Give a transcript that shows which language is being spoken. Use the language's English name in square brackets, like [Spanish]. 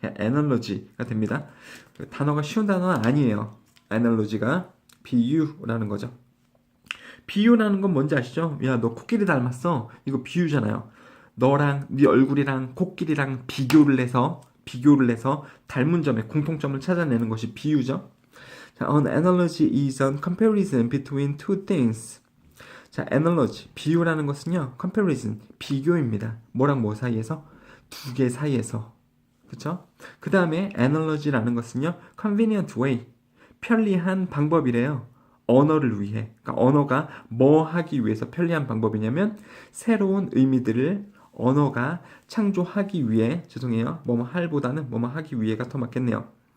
[Korean] analogy가 됩니다. 단어가 쉬운 단어는 아니에요. analogy가 비유라는 거죠. 비유라는 건 뭔지 아시죠? 야, 너 코끼리 닮았어. 이거 비유잖아요. 너랑 네 얼굴이랑 코끼리랑 비교를 해서 닮은 점에 공통점을 찾아내는 것이 비유죠. 자, [English] an analogy is a comparison between two things. [Korean] 자, analogy, 비유라는 것은요, comparison, 비교입니다. 뭐랑 뭐 사이에서? 두 개 사이에서. 그쵸? 그 다음에 analogy라는 것은요, convenient way, 편리한 방법이래요. 언어를 위해. 그러니까 언어가 뭐 하기 위해서 편리한 방법이냐면, 새로운 의미들을 언어가 창조하기 위해, 죄송해요, 뭐뭐 할보다는 뭐뭐 하기 위해가 더 맞겠네요.